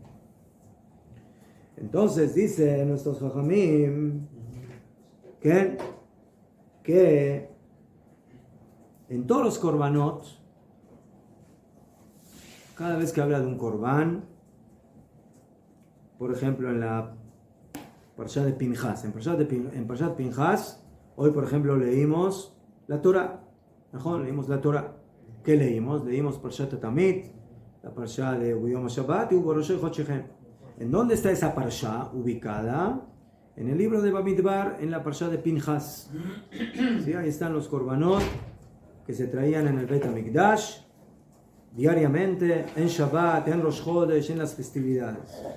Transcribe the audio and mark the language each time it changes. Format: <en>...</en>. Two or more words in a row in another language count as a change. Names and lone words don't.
<es>Entonces dice nuestros jajamim que en todos los korbanot, cada vez que habla de un corbán, por ejemplo en la Parshá de Pinjas, en Parshá de Pinjas, hoy por ejemplo leímos la Torah, ¿no? Leímos la Torah. ¿Qué leímos? Leímos Parshat Tamid, la Parshá de</es> <he>Yom Shabbat</he> <es>y</es> <he>Uboroshei Chodshechem.</he> <es>¿En dónde está esa Parshá ubicada? En el libro de Bamidbar, en la Parshá de Pinjas. ¿Sí? Ahí están los korbanot que se traían en el Bet HaMikdash diariamente, en Shabbat, en Rosh Chodesh, en las festividades.</es>